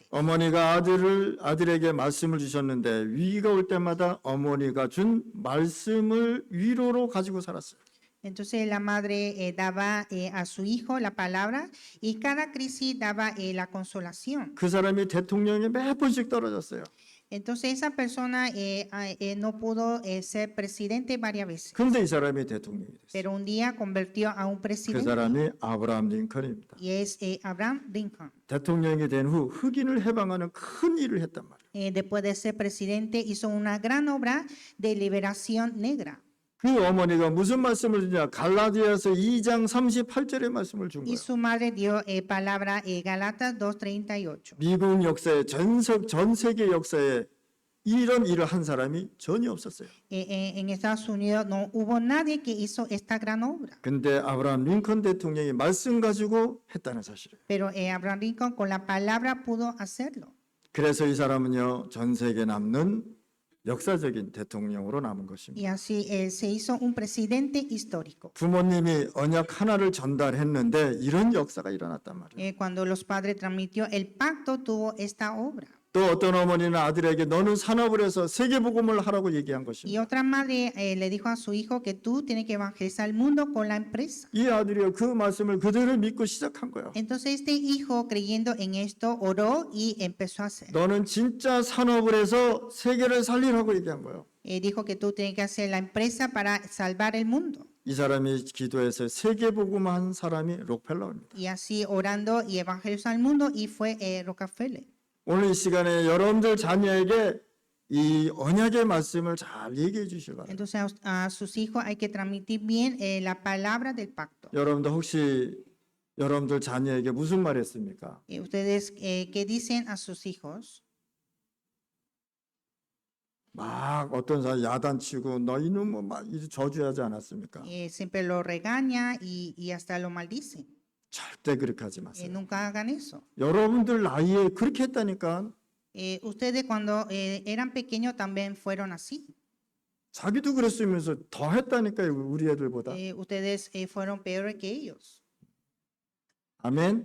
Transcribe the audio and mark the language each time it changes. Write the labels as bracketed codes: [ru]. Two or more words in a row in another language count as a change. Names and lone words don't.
[ko] 어머니가 아들에게 말씀을 주셨는데 위기가 올 때마다 어머니가 준 말씀을 위로로 가지고 살았어요. [es] Entonces la madre daba a su hijo la palabra y cada crisis daba la consolación. [ko] 그 사람이 대통령에 몇 번씩 떨어졌어요. [es] Entonces esa persona no pudo ser presidente varias veces, [ko] 근데 이 사람이 대통령이 됐어요. [es] pero un día convirtió a un [ko] 그 [es] presidente [ko] 사람이 아브라함 링컨입니다. [es] y es Abraham Lincoln. [ko] 대통령이 된 후 흑인을 해방하는 큰 일을 했단 말이에요. [es] Después de ser presidente hizo una gran obra de liberación negra. [ko] 그 어머니가 무슨 말씀을 주냐? 갈라디아서 2장 38절의 말씀을 준 [es] Y [ko] 거예요. [es] su madre dio palabra Galatas 2:38. [ko] 미국 역사에 전 세계 역사에 이런 일을 한 사람이 전혀 없었어요. [es] En Estados Unidos no hubo nadie que hizo esta gran obra, [ko] 근데 아브라함 링컨 대통령이 말씀 가지고 했다는 사실이에요. [es] pero Abraham Lincoln con la palabra pudo hacerlo. [ko] 그래서 이 사람은요, 전 세계에 남는 역사적인 대통령으로 남은 것입니다. [es] Y así se hizo un presidente histórico. [ko] 부모님이 언약 하나를 전달했는데 이런 역사가 일어났단 말이에요. [es] Cuando los padres transmitió el pacto, tuvo esta obra. [ko] 또 어떤 어머니는 아들에게 너는 산업을 해서 세계복음을 하라고 얘기한 [es] Y [ko] 것입니다. [es] otra madre le dijo a su hijo que tú tienes que evangelizar el mundo con la empresa. [ko] 이 아들이요, 그 말씀을 그대로 믿고 시작한 거예요. [es] Entonces este hijo, creyendo en esto, oró y empezó a hacer. [ko] 너는 진짜 산업을 해서 세계를 살리라고 얘기한 거예요. [es] Dijo que tú tienes que hacer la empresa para salvar el mundo. [ko] 이 사람이 기도해서 세계복음한 사람이 록펠러입니다. [es] Y así orando y evangelizó al mundo y fue Rockefeller. [ko] 오늘 이 시간에 여러분들 자녀에게 이 언약의 말씀을 잘 얘기해 주시기 바랍니다. [es] Entonces a sus hijos hay que transmitir bien la palabra del pacto. [ko] 여러분들 혹시 여러분들 자녀에게 무슨 말 했습니까? [es] Ustedes, ¿qué dicen a sus hijos? [ko] 막 어떤 사람 야단치고 너 이놈 뭐막 저주하지 않았습니까? [es] Siempre lo regaña y hasta lo maldice. [ko] 절대 그렇게 하지 마세요. [es] Nunca hagan eso. [ko] 여러분들 나이에 그렇게 했다니까. [es] Ustedes cuando eran pequeños también fueron así. [ko] 자기도 그랬으면서 더 했다니까요, 우리 애들보다. [es] Ustedes fueron peores que ellos. [ko] 아멘.